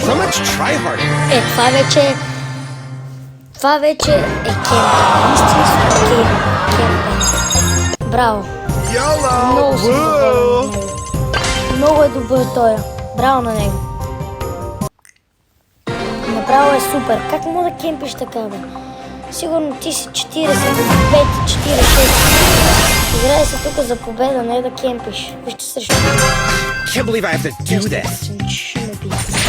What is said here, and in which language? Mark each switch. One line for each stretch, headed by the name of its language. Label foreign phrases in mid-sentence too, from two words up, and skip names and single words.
English: So much tryharding.
Bulgarian: Това вече е кемпинг. Истинско кемпинг. Браво. YOLO! Много съм доволен от него. Много е добър той. Браво на него. Направо е супер. Как мога да кемпиш така, бе? Сигурно ти си 45, 46. Играй се тук за победа, не да кемпиш. Вижте срещу.
English: Can't believe I have to do this.
Bulgarian: Ще ме бие.